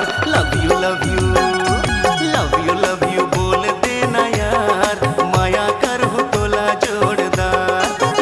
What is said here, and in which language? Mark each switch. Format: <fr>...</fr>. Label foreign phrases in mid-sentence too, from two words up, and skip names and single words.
<en>love you love you love you love you</en> <hne>बोल देना यार, माया कर हो तोला जोड़दार।</hne>